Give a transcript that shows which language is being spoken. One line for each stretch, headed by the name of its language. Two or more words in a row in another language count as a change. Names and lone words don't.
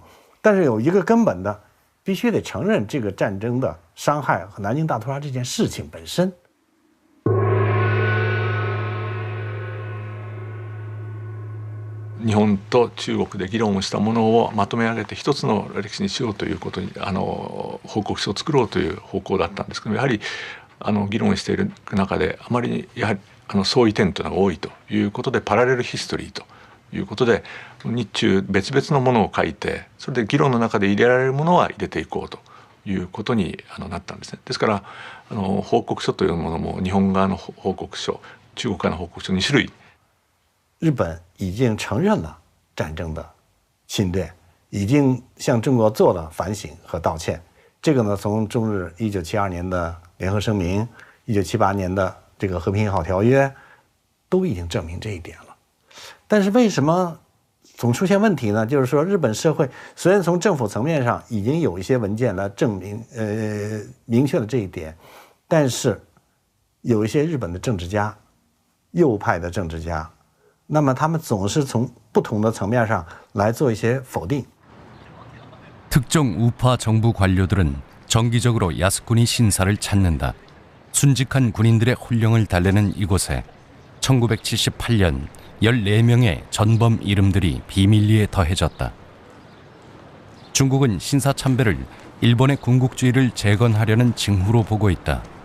Chinese: 但是有一个根本的，必须得承认这个战争的伤害和南京大屠杀这件事情本身。
Japanese: 日本と中国で議論をしたものをまとめ上げて一つの歴史にしようということに報告書を作ろうという方向だったんですけど、やはり議論している中であまりにやはり相違点というのが多いということで、パラレルヒストリーということで日中別々のものを書いて、それで議論の中で入れられるものは入れていこうということになったんですね。ですから報告書というものも日本側の報告書、中国側の報告書2種類。
Chinese: 日本已经承认了战争的侵略，已经向中国做了反省和道歉。这个呢，从中日1972年的联合声明、1978年的这个和平友好条约，都已经证明这一点了。但是为什么总出现问题呢？就是说，日本社会虽然从政府层面上已经有一些文件来证明、明确了这一点，但是有一些日本的政治家，右派的政治家。那么他们总是从不同的层面上来做一些否定。
Korean: 특정 우파 정부 관료들은 정기적으로 야스쿠니 신사를 찾는다. 순직한 군인들의 혼령을 달래는 이곳에 1978년 14명의 전범 이름들이 비밀리에 더해졌다. 중국은 신사 참배를 일본의 군국주의를 재건하려는 징후로 보고 있다.